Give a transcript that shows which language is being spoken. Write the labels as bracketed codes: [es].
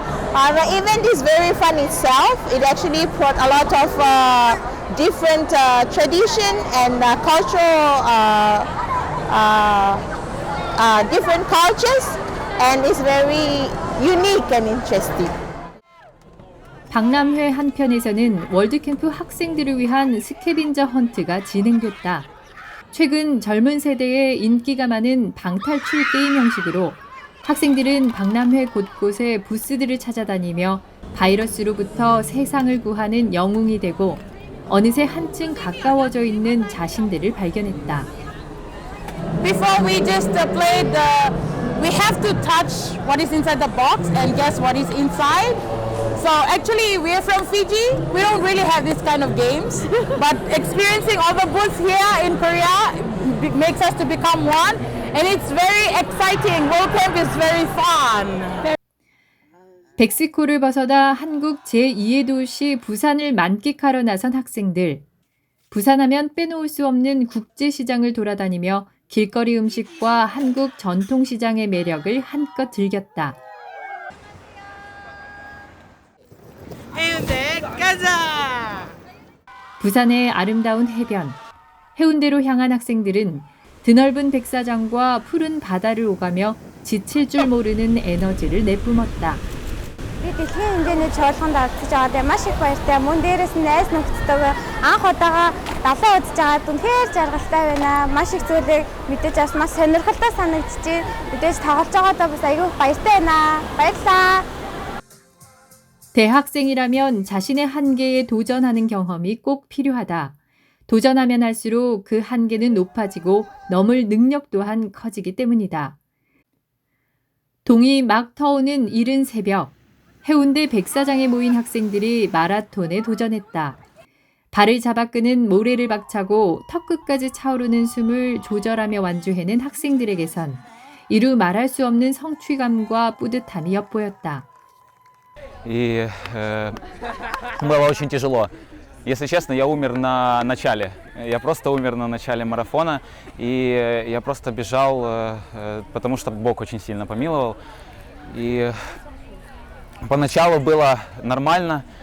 [en] The event is very fun itself. It actually brought a lot of different tradition and cultural different cultures, and it's very unique and interesting. [ko] 박람회 한편에서는 월드캠프 학생들을 위한 스캐빈저 헌트가 진행됐다. 최근 젊은 세대에 인기가 많은 방탈출 게임 형식으로 학생들은 박람회 곳곳에 부스들을 찾아다니며 바이러스로부터 세상을 구하는 영웅이 되고 어느새 한층 가까워져 있는 자신들을 발견했다. [en] Before we just played, we have to touch what is inside the box and guess what is inside. So actually, we're from Fiji. We don't really have this kind of games, but experiencing all the booths here in Korea makes us to become one, and it's very exciting. World Camp is very fun. [ko] 백스코를 벗어나 한국 제2의 도시 부산을 만끽하러 나선 학생들. 부산하면 빼놓을 수 없는 국제시장을 돌아다니며 길거리 음식과 한국 전통시장의 매력을 한껏 즐겼다. 해운대 가자! 부산의 아름다운 해변, 해운대로 향한 학생들은 드넓은 백사장과 푸른 바다를 오가며 지칠 줄 모르는 에너지를 내뿜었다. [mn] Би дэлхийн хэмжээний чуулганд оролцож байгаадаа маш их баяртай. Мөн дээрээс нь найз нөхдөдөө анх удаага далаа удаж байгаа үнэхээр жаргалтай байна. Маш их зүйлийг мэдээж бас маш сонирхолтой санагдчихэ. Мэдээж тоглож байгаадаа бас аягүй баяртай байна. баярлалаа. [ko] 대학생이라면 자신의 한계에 도전하는 경험이 꼭 필요하다. 도전하면 할수록 그 한계는 높아지고 넘을 능력 또한 커지기 때문이다. 동이 막 터오는 이른 새벽, 해운대 백사장에 모인 학생들이 마라톤에 도전했다. 발을 잡아 끄는 모래를 박차고 턱끝까지 차오르는 숨을 조절하며 완주해낸 학생들에게선 이루 말할 수 없는 성취감과 뿌듯함이 엿보였다. [ru] И было очень тяжело. Если честно, я умер на начале. Я просто умер на начале марафона. И я просто бежал, потому что Бог очень сильно помиловал. И поначалу было нормально.